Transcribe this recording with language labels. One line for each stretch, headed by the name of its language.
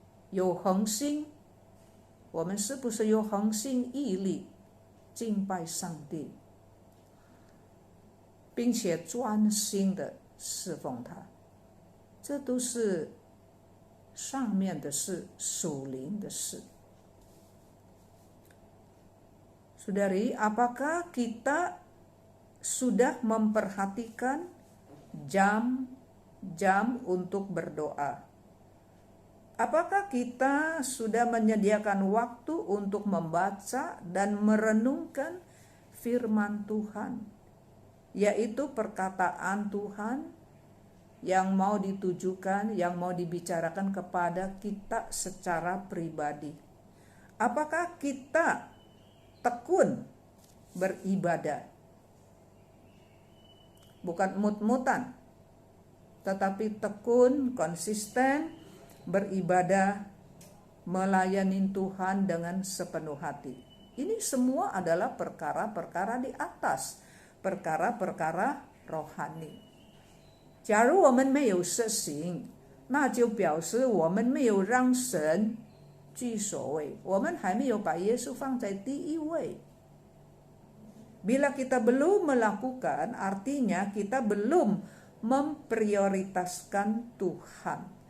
Chinese: 有恒心，我们是不是有恒心毅力敬拜上帝，并且专心的侍奉他？这都是上面的事，属灵的事。
Indonesian: Saudari, apakah kita sudah memperhatikan jam jam untuk berdoa. Apakah kita sudah menyediakan waktu untuk membaca dan merenungkan firman Tuhan, yaitu perkataan Tuhan yang mau ditujukan, yang mau dibicarakan kepada kita secara pribadi? Apakah kita tekun beribadah? Bukan mut-mutan, tetapi tekun, konsisten beribadah, melayani Tuhan dengan sepenuh hati. Ini semua adalah perkara-perkara di atas, perkara-perkara rohani.
Chinese: 假如我们没有实行，那就表示我们没有让神居首位，我们还没有把耶稣放在第一位。
Indonesian: Bila kita belum melakukan, artinya kita belum memprioritaskan Tuhan.